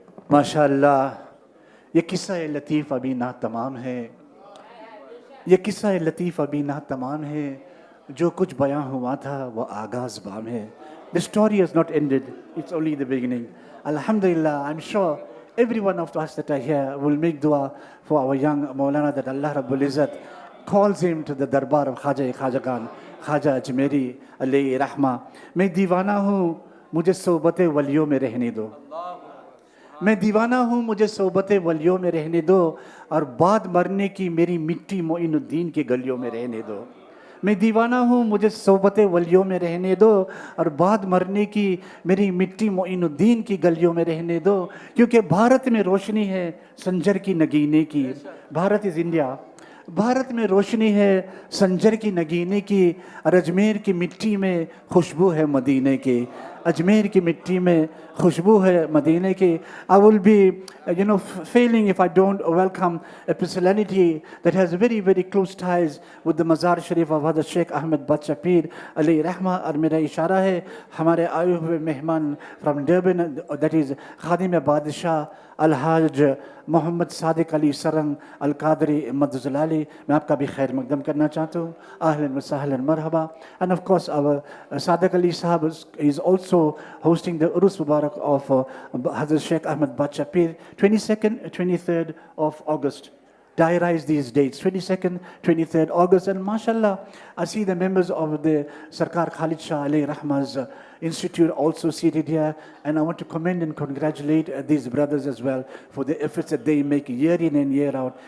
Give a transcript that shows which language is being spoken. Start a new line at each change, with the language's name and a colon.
Urdu: ماشاءاللہ یہ قصہ لطیف ابھی نہ تمام ہے. یہ قصہ لطیف ابھی نہ تمام ہے جو کچھ بیاں ہوا تھا وہ آغاز بام ہے.
English: The story has not ended, it's only the beginning. Alhamdulillah, I'm sure every one of us that are here will make dua for our young Maulana that Allah Rabbul Izzat calls him to the darbar of Khaja Khan, Khaja Ajmeri alayhi rahma.
Urdu: میں دیوانہ ہوں مجھے صحبت ولیوں میں رہنے دو. میں دیوانہ ہوں مجھے صحبت ولیوں میں رہنے دو اور بعد مرنے کی میری مٹی معین الدین کے گلیوں میں رہنے دو. میں دیوانہ ہوں مجھے صحبت ولیوں میں رہنے دو اور بعد مرنے کی میری مٹی معین الدین کی گلیوں میں رہنے دو, کیونکہ بھارت میں روشنی ہے سنجر کی نگینے کی. Bharat
English: Is India.
Urdu: بھارت میں روشنی ہے سنجر کی نگینے کی اور اجمیر کی مٹی میں خوشبو ہے مدینے کی. اجمیر کی مٹی میں خوشبو ہے مدینے کی.
English: I will be, failing if I don't welcome a personality that has very, very close ties with the Mazar Sharif of Hazrat Sheikh Ahmed Bacha Pir alayhi rahma.
Urdu: اور میرا اشارہ ہے ہمارے آئے ہوئے مہمان
English: from Durban, that is
Urdu: خادم بادشاہ الحاج محمد صادق علی سرنگ القادری مدزلالی. میں آپ کا بھی خیر مقدم کرنا چاہتا ہوں. اہلاً و سہلاً مرحبا.
English: And of course our Sadiq Ali Sahab is also hosting the Urus Mubarak of Hazrat Sheikh Ahmed Bacha Pir, 22nd, 23rd of August. Diarize these dates, 22nd, 23rd August. And mashallah, I see the members of the Sarkar Khalid Shah alayhi rahma's institute also seated here, and I want to commend and congratulate these brothers as well for the efforts that they make year in and year out.